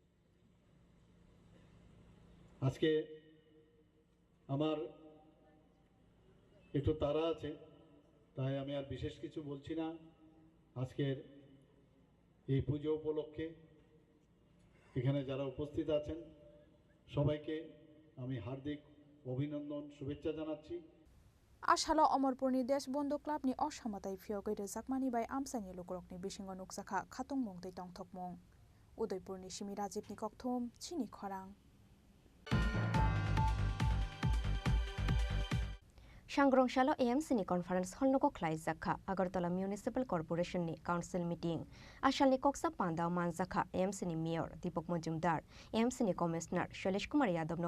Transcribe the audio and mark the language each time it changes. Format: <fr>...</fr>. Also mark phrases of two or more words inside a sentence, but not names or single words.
<bn>আজকে আমার একটু তাড়া আছে, তাই আমি আর বিশেষ কিছু বলছি না। আজকের এই পুজো উপলক্ষে এখানে যারা উপস্থিত আছেন সবাইকে আমি হার্দিক অভিনন্দন, শুভেচ্ছা জানাচ্ছি।</bn> <trp>आसालाव अमरपुरनि देशबन्धु क्लाबनि असामताय फियगै रोजाकमानि बाय आमसानि लुकरकनि बिसिङाव नुकजाखा खाtung मुं दै तंथकमुं उदयपुरनि सिमी राजीबनि ककथुम चिनी खरां। सांग्रंशाला एएमसीनि</trp> <en>conference hall-noko</en> <trp>ख्लायजाखा आगरतला म्युनिसिपल कर्पोरेशननि</trp> <en>council meeting</en> <trp>आसालनि कक्सा पान्दाव मानजाखा एएमसीनि मेयर दीपक मजुमदार एएमसीनि कमिशनार शैलेश कुमार यादवनो</trp>